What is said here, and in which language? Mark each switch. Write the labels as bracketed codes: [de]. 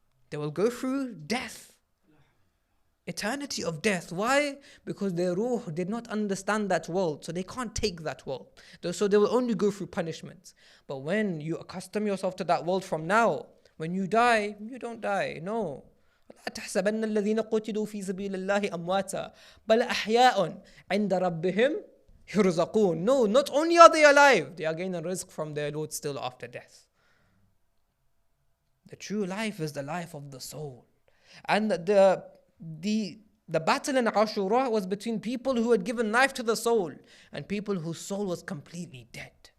[en] They will go through death. Eternity of death. Why? Because their ruh did not understand that world, so they can't take that world. So they will only go through punishment. But when you accustom yourself to that world from now, when you die, you don't die. No. [ar] لا تحسبن الذين قتلوا في سبيل الله أمواتا بل أحياء عند ربهم يرزقون. [en] No, not only are they alive, they are gaining rizq from their Lord still after death. The true life is the life of the soul. And the battle in Ashura was between people who had given life to the soul and people whose soul was completely dead.